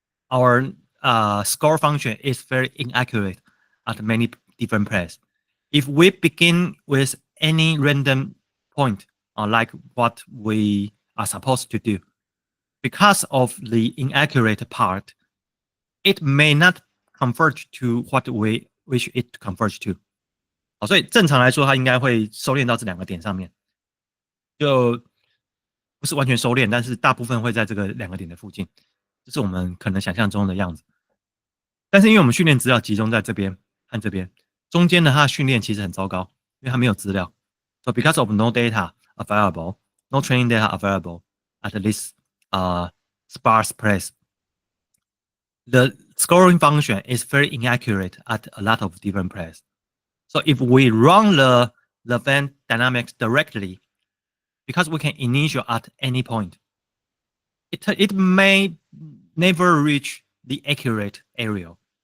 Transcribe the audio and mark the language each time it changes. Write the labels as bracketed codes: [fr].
[en] Our score function is very inaccurate at many different places. If we begin with any random point, like what we are supposed to do, because of the inaccurate part, it may not converge to what we wish it to converge to. [zh] 好，所以正常来说，它应该会收敛到这两个点上面，就不是完全收敛，但是大部分会在这个两个点的附近，这是我们可能想象中的样子。但是因为我们训练资料集中在这边和这边，中间的它的训练其实很糟糕，因为它没有资料。 [en] So because of no data available, no training data available at this sparse place, the scoring function is very inaccurate at a lot of different places. So if we run the Venn dynamics directly, because we can initial at any point, it may never reach the accurate area.